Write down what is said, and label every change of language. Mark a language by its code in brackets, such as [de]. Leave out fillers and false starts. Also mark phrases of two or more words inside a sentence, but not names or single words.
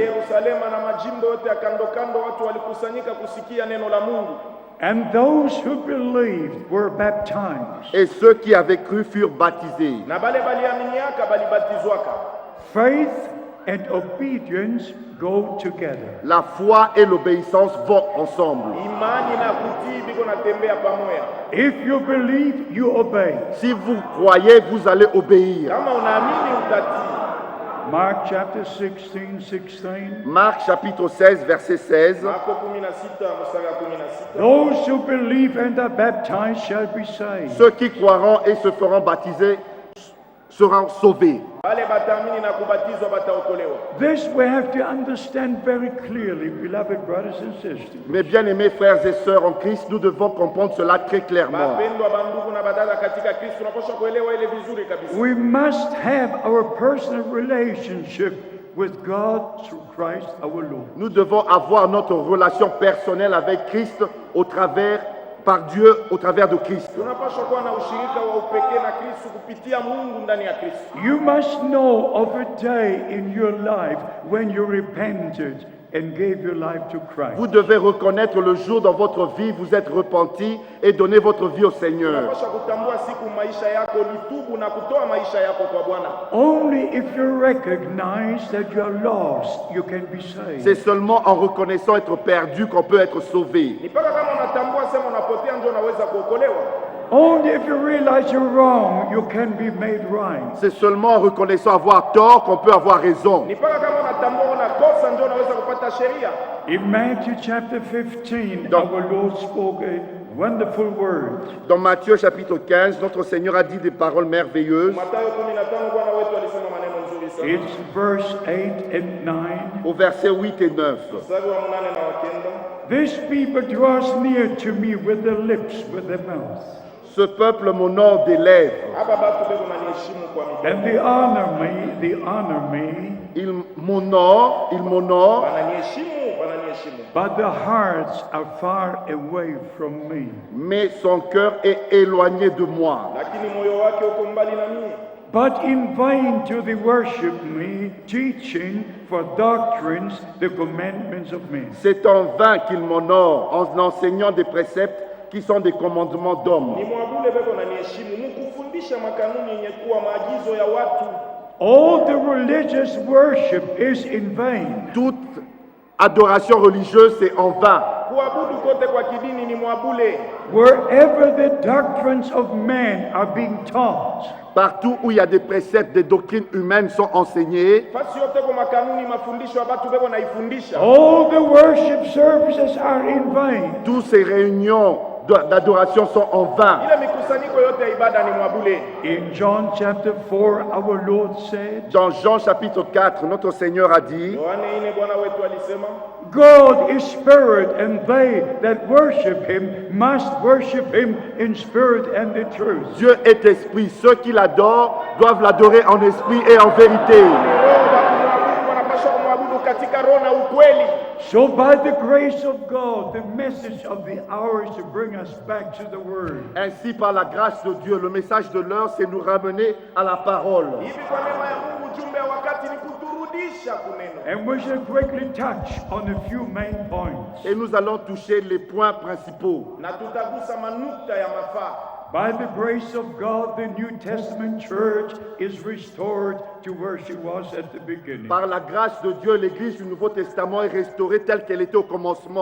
[sw] Yerusalema na majimbo yote ya kando kando watu walikusanyika kusikia neno la Mungu. [en] And those who believed were baptized. [fr] Et ceux qui avaient cru furent baptisés. [sw] Na bale baliaminiaka balibatizwaka. [en] Faith and obedience go together. [fr] La foi et l'obéissance vont ensemble. [sw] Imani na kutii biko natembea pamoja. [en] If you believe, you obey. [fr] Si vous croyez, vous allez obéir. [sw] Kama unaamini utatii. [en] Mark chapter 16:16. [fr] Marc chapitre 16 verset 16. [sw] Marko 16 mstari wa 16. [en] Those who believe and are baptized shall be saved. [fr] Ceux qui croiront et se feront baptiser seront sauvés. [sw] Wale bataamini na kubatizwa bataokolewa. [en] This we have to understand very clearly, beloved brothers and sisters. [fr] Mes bien-aimés frères et sœurs en Christ, nous devons comprendre cela très clairement. [sw] Bapendwa bandugu na badada katika Kristo, tunapaswa kuelewa ile vizuri kabisa. [en] We must have our personal relationship with God through Christ our Lord. [fr] Nous devons avoir notre relation personnelle avec Christ au travers par Dieu au travers de Christ. [sw] Tunapaswa kuwa na ushirika wa upekee na Kristo kupitia Mungu ndani ya Kristo. [en] You must know of a day in your life when you repented and gave your life to Christ. [fr] Vous devez reconnaître le jour dans votre vie, vous êtes repenti et donnez votre vie au Seigneur. [sw] Tunapaswa kutambua siku maisha yako litubu na kutoa maisha yako kwa Bwana. [en] Only if you recognize that you are lost, you can be saved. [fr] C'est seulement en reconnaissant être perdu qu'on peut être sauvé. [sw] Ni mpaka kama unatambua sema unapotea ndio unaweza kuokolewa. [en] Only if you realize you're wrong, you can be made right. [fr] C'est seulement en reconnaissant avoir tort qu'on peut avoir raison. [sw] Ni mpaka kama unatambua unakosa ndio unaweza kupata sheria. [en] In Matthew chapter 15, [fr] Donc- [en] our Lord spoke a wonderful word. [fr] Dans Matthieu chapitre 15, notre Seigneur a dit des paroles merveilleuses. [sw] Mathayo 15 Bwana wetu alisema maneno nzuri sana. [en] It's verse 8 and 9. [fr] Au verset 8 et 9. [sw] Mstari wa 8 na wa 9. [en] This people draws near to me with their lips, with their mouth, [fr] Ce peuple m'honore des lèvres. [sw] Hapa batu beko naniheshimu kwa midomo. [en] and they honor me, [fr] Ils m'honorent, [sw] Wananiheshimu. [en] but their hearts are far away from me. [fr] mais son cœur est éloigné de moi. [sw] Lakini moyo wake uko mbali na mimi. [en] But in vain do they worship me, teaching for doctrines the commandments of men. [fr] C'est en vain qu'ils m'honorent en enseignant des préceptes qui sont des commandements d'hommes. [sw] Ni mwabule beko naniheshimu. Mkufundisha makanuni yenye kuwa maagizo ya watu. [en] All the religious worship is in vain. [fr] Toute adoration religieuse, c'est en vain. [sw] Kuabudu kote kwa kidini ni mwabule. [en] Wherever the doctrines of men are being taught, [fr] Partout où il y a des préceptes, des doctrines humaines sont enseignées, [sw] Fasi yote kwa makanuni mafundisho ya batu beko naifundisha. [en] all the worship services are in vain. [fr] toutes ces réunions d'adoration sont en vain. [sw] Ile mikusanyiko yote ya ibada ni mwabule. [en] In John chapter 4, our Lord said, [fr] Dans Jean chapitre 4, notre Seigneur a dit, [sw] Yohane 4 Bwana wetu alisema, [en] God is spirit, and they that worship him must worship him in spirit and in truth. [fr] Dieu est esprit. Ceux qui l'adorent doivent l'adorer en esprit et en vérité. [sw] Roho wanapaswa kumwabudu katika roho na ukweli. [en] So by the grace of God, the message of the hour is to bring us back to the word. [fr] Ainsi, par la grâce de Dieu, le message de l'heure, c'est nous ramener à la parole. [sw] Hivi kwa neema ya Mungu ujumbe wa wakati ni kuturudisha kuneno. [en] And we shall quickly touch on a few main points. [fr] Et nous allons toucher les points principaux. [sw] Na tutagusa manukta ya mafaa. [en] By the grace of God, the New Testament church is restored to where she was at the beginning. [fr] Par la grâce de Dieu, l'Église du Nouveau Testament est restaurée telle qu'elle était au commencement.